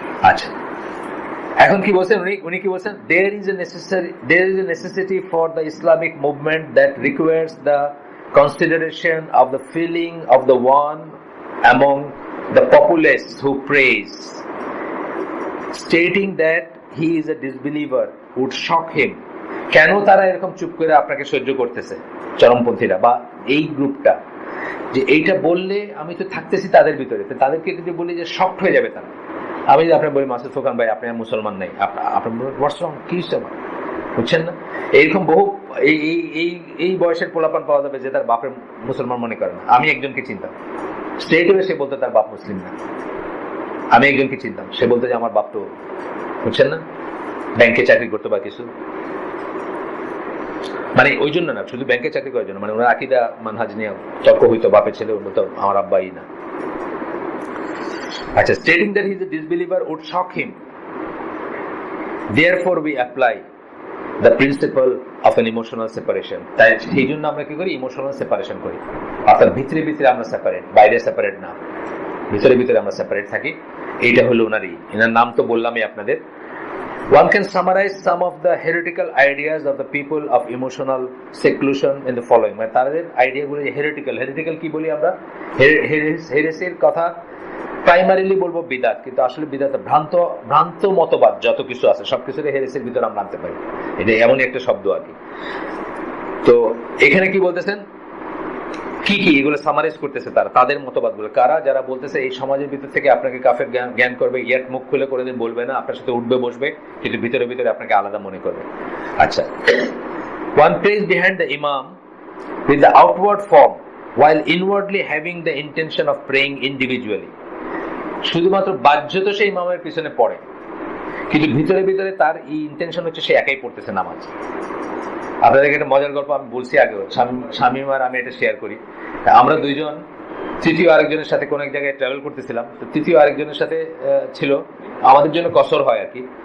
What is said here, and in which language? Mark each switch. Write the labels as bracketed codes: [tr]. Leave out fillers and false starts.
[bn] আচ্ছা, এখন কি বলছেন [en] উনি কি বলছেন, there is a necessity for the Islamic movement that requires the consideration of the feeling of the one among the populace who prays, stating that he is a disbeliever would shock him. [bn] কেন তারা এরকম চুপ করে আপনাকে সহ্য করতেছে, চরমপন্থীরা বা এই গ্রুপটা, যে এইটা বললে আমি তো থাকতেছি তাদের ভিতরে, তাদেরকে যদি বলি যে শক্ট হয়ে যাবে তারা। আমি যদি আপনার বলি মাসুদ ফোকান ভাই আপনি মুসলমান নাই, আপনার কি বুঝছেন না, এইরকম বহু এই বয়সের পোলাপান পাওয়া যাবে যে তার বাপের মুসলমান মনে করে না। আমি একজনকে চিনতাম, স্ট্রেট হয়ে সে বলতো তার বাপ মুসলিম না। আমি একজনকে চিনতাম, সে বলতো যে আমার বাপ তো, বুঝছেন না, ব্যাংকে চাকরি করতো বা কিছু, মানে ওই জন্য না, শুধু ব্যাংকে চাকরি করার জন্য, মানে ওনার আকীদা মানহাজ নিয়ে তর্ক হইতো, বাপের ছেলে বলতো আমার আব্বাই না। [en] আচ্ছা, stating that he is a disbeliever would shock him. Therefore we apply the principle of an emotional separation. [bn] তাই সেই জন্য আমরা কি করি, ইমোশনাল সেপারেশন করি। অর্থাৎ ভিতরে ভিতরে আমরা সেপারেট, বাইরে সেপারেট না, ভিতরে ভিতরে আমরা সেপারেট থাকি। এইটা হলো ওনারই, এনার নাম তো বললামই আপনাদের। [en] One can summarize some of the heretical ideas of the people of emotional seclusion in the following. [bn] মানে তাদের আইডিয়াগুলো যে হেরিটিক্যাল কি বলি আমরা, হেরেসির কথা প্রাইমারিলি বলবো বিদাত, কিন্তু আসলে বিদাত ভ্রান্ত মতবাদ যত কিছু আছে সবকিছুর হেরেসির ভিতরে আমরা আনতে পারি, এটা এমনই একটা শব্দ আর কি। তো এখানে কি বলতেছেন, কি এগুলো সামারাইজ করতেছে তাদের মতবাদ গুলো, কারা যারা বলতেছে এই সমাজের ভিতর থেকে আপনাকে কাফের জ্ঞান করবে, ইয়াত মুখ খুলে কোনোদিন বলবে না, আপনার সাথে উঠবে বসবে, কিন্তু ভিতরে ভিতরে আপনাকে আলাদা মনে করবে। [en] আচ্ছা, one prays behind the imam with the outward form while inwardly having the intention of praying individually. [bn] শুধুমাত্র বাহ্যত সেই ইমামের পিছনে পড়ে, কিন্তু ভিতরে ভিতরে তার এই ইন্টেনশন হচ্ছে সে একাই পড়তেছে নামাজ। আপনাদেরকে একটা মজার গল্প আমি বলছি আগেও, শামীম আর আমি এটা শেয়ার করি। আমরা দুইজন তৃতীয় আরেকজনের সাথে কোন এক জায়গায় ট্রাভেল করতেছিলাম, তো তৃতীয় আরেকজনের সাথে ছিল, আমাদের জন্য কসর হয় আর কি।